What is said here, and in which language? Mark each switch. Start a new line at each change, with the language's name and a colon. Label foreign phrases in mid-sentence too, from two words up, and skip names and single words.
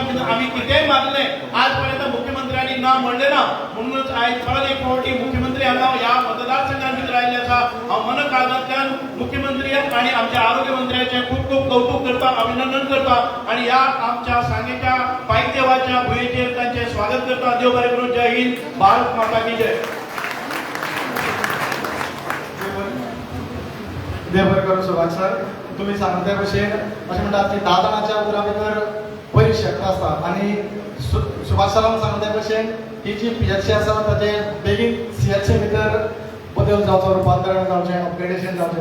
Konkani: आमी कितेंय मागलें आज पर्यंत मुख्यमंत्र्यांनी ना म्हणलें ना. म्हणूनच आयज परत एक फावटी मुख्यमंत्री हांगा ह्या मतदारसंघात भितर आयिल्ले आसा हांव मन काळजांतल्यान मुख्यमंत्र्याक आनी आमच्या आरोग्य मंत्र्याचें खूब खूब कौतुक करता अभिनंदन करता आनी ह्या आमच्या सांगेच्या पायथ्यावाच्या भुंयेचेर तांचें स्वागत करता. देव बरें करूं.
Hindi: जय हिंद. भारत माता की जय.
Konkani: देव बरें करूं सुभाष सर. तुम्ही सांगता त्या भशेन अशें म्हणटात की 10 जाणांच्या उतरां भितर बरी शक्त आसता आनी सुभाष सरान सांगता त्या भशेन ही जी PHC आसा ताचें बेगीन CHC भितर बदल जावचो, रुपांतरण जावचें, अपग्रेडेशन जावचें.